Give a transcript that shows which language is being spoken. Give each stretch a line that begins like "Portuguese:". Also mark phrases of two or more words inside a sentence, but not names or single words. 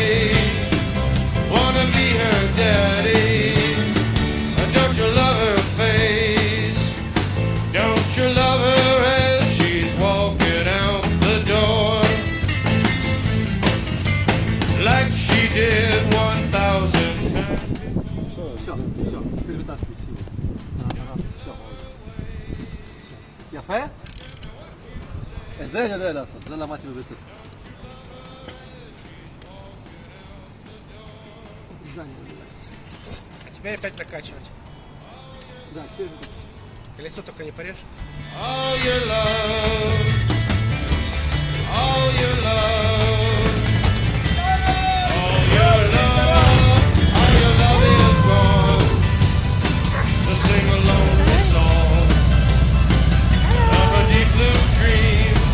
English: Wanna be her daddy? Don't you love her face? Don't you love her as she's walking out the door? Like she did 1,000 times.
Russian: все, теперь вытаскивай силу. Все.
Hebrew: יפה? את זה אני יודע לעשות, זה למדתי בבית ספר. זה אני יודע לעשות.
Russian: А теперь опять накачивать. Да, теперь вытаскивай. Колесо только не порежь.
English: All your love, all your love, all your love, all your love is gone. So sing along the song of a deep blue dream.